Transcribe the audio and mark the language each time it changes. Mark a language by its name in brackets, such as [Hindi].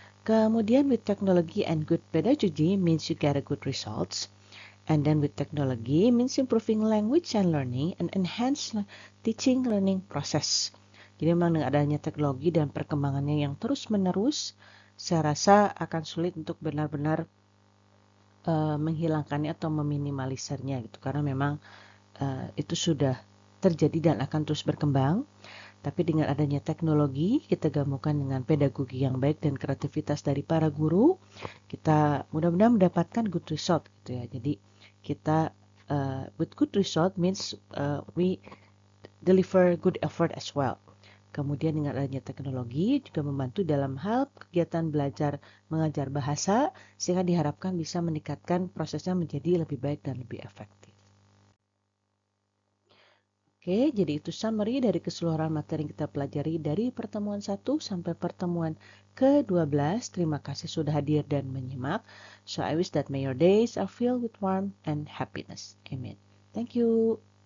[Indonesian] Kemudian [English] with technology and good pedagogy means you get a good results. And then with technology means improving language and learning and enhance teaching learning process. [Indonesian] Jadi memang dengan adanya teknologi dan perkembangannya yang terus-menerus, saya rasa akan sulit untuk benar-benar menghilangkannya atau meminimalisirnya gitu. Karena memang itu sudah terjadi dan akan terus berkembang. Tapi dengan adanya teknologi, kita gabungkan dengan pedagogi yang baik dan kreativitas dari para guru, kita mudah-mudahan mendapatkan [English] good result [Indonesian] gitu ya. Jadi kita [English] with good result means we deliver good effort as well. [Indonesian] Kemudian dengan adanya teknologi juga membantu dalam hal kegiatan belajar mengajar bahasa sehingga diharapkan bisa meningkatkan prosesnya menjadi lebih baik dan lebih efektif. Oke, jadi itu summary dari keseluruhan materi yang kita pelajari dari pertemuan 1 sampai pertemuan ke-12. Terima kasih sudah hadir dan menyimak. [English] So I wish that may your days are filled with warmth and happiness. Amen. Thank you.